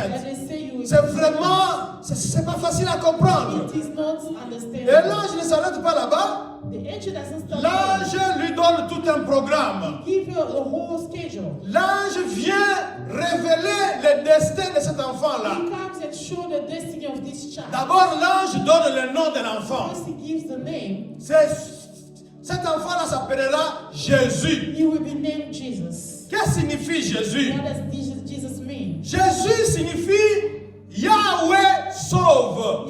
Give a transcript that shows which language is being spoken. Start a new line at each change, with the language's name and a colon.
English: and they say you will
French: C'est vraiment, c'est pas facile à comprendre.
English: it is not
French: Et
English: understandable.
French: l'ange ne s'arrête pas là-bas.
English: The angel doesn't stop.
French: L'ange lui donne tout un programme.
English: Give you a whole schedule.
French: L'ange vient révéler le destin de cet enfant-là.
English: He comes and show the destiny of this child.
French: D'abord, l'ange donne le nom de l'enfant.
English: First, he gives the name.
French: Cet enfant-là s'appellera Jésus.
English: He will be named Jesus.
French: Qu'est-ce que signifie Jésus?
English: What does Jesus mean?
French: Jésus signifie Yahweh sauve.